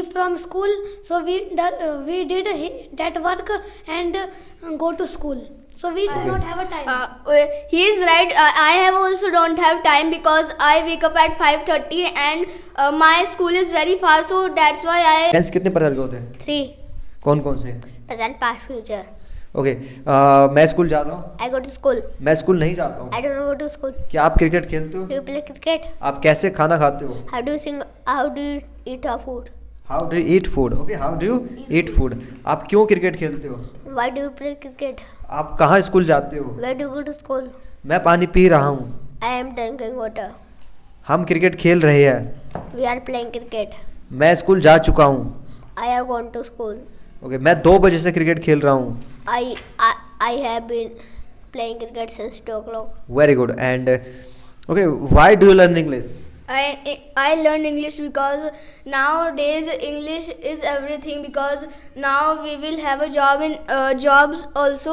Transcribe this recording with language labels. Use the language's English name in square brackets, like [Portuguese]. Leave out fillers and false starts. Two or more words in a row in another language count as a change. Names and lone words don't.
[English] give from school, so we did that work and go to school. So we do not have a time. He is right. I have also don't have time because I wake up at 5:30 and my school is very far, so that's why I. [Hindi] टेंस कितने प्रकार के होते हैं? 3. कौन कौन से? [English] Present, past, future. [Hindi] ओके मैं स्कूल जाता हूँ, [English] I go to school. [Hindi] मैं स्कूल नहीं जाता हूँ। [English] I don't go to school. [Hindi] क्या आप क्रिकेट खेलते हो? [English] Do you play cricket? [Hindi] आप कैसे खाना खाते हो? [English] How do you sing? How do you eat our food? How do you eat food? Okay, how do you eat food? [Hindi] आप क्यों क्रिकेट खेलते हो? [English] Why do you play cricket? [Hindi] आप कहाँ स्कूल जाते हो? [English] Where do you go to school? [Hindi] मैं पानी पी रहा हूँ। [English] I am drinking water. [Hindi] हम क्रिकेट खेल रहे हैं। [English] We are playing cricket. [Hindi] मैं स्कूल जा चुका हूँ। [English] I have gone to school. [Hindi] ओके, मैं 2 बजे से क्रिकेट खेल रहा हूँ। [English] I have been playing cricket since 2 o'clock. Very good. And okay, why do you learn English? I learned English because nowadays English is everything, because now we will have a job in jobs also.